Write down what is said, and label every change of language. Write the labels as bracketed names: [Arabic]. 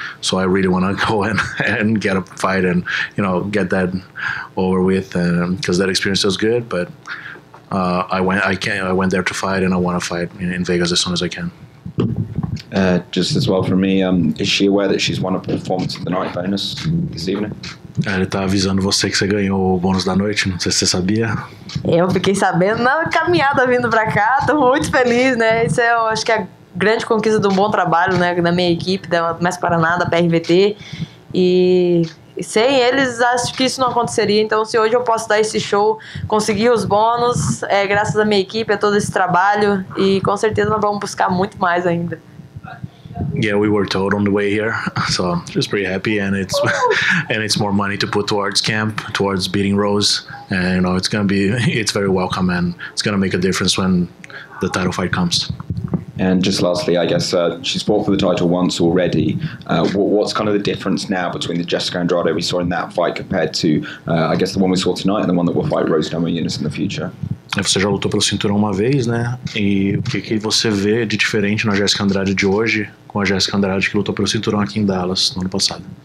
[English] So I really want to go and get a fight and, you know, get that over with, because that experience was good. But I went there to fight, and I want to fight in Vegas as soon as I can. Just as well for me, is she aware that she's won a performance of the night bonus this evening? [Portuguese] Ele tá avisando você que você ganhou o bônus da noite, não sei se você sabia. Eu fiquei sabendo na caminhada vindo pra cá, tô muito feliz, né? Isso eu acho que é a grande conquista de um bom trabalho, né? Da minha equipe, da Mais Paraná, da PRVT. E sem eles, acho que isso não aconteceria. Então, se hoje eu posso dar esse show, conseguir os bônus, graças à minha equipe, a todo esse trabalho. E com certeza nós vamos buscar muito mais ainda. [English] Yeah, we were told on the way here, so just pretty happy, and it's more money to put towards camp, towards beating Rose, and you know it's very welcome, and it's gonna make a difference when the title fight comes. And just lastly, I guess she's fought for the title once already. What's kind of the difference now between the Jessica Andrade we saw in that fight compared to, I guess, the one we saw tonight and the one that will fight Rose Namajunas in the future? [Portuguese] Você já lutou pelo cinturão uma vez, né? E o que você vê de diferente na Jessica Andrade de hoje com a Jessica Andrade que lutou pelo cinturão aqui em Dallas no ano passado?